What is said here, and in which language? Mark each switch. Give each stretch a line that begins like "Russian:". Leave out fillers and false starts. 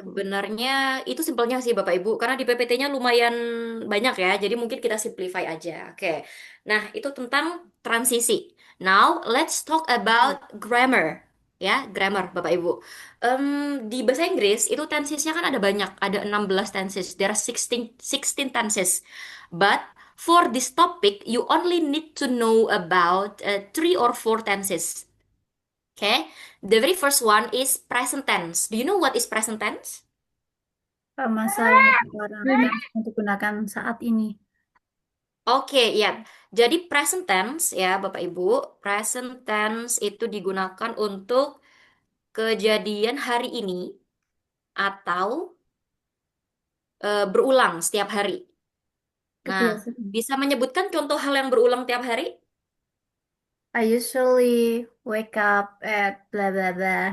Indonesian: Sebenarnya itu simpelnya sih Bapak Ibu, karena di PPT-nya lumayan banyak ya, jadi mungkin kita simplify aja. Oke, nah itu tentang transisi.
English: Now let's talk about grammar.
Indonesian: Ya, grammar Bapak Ibu. Di bahasa Inggris itu tensesnya kan ada banyak, ada 16 tenses.
English: There are 16 tenses. But for this topic, you only need to know about 3 or 4 tenses. Okay, the very first one is present tense. Do you know what is present tense?
Indonesian: Masa yang sekarang tense yang digunakan saat ini. Oke, ya. Jadi present tense ya, Bapak Ibu, present tense itu digunakan untuk kejadian hari ini atau berulang setiap hari. Nah, Kebiasaan. bisa menyebutkan contoh hal yang berulang tiap hari?
English: I usually wake up at blah blah blah.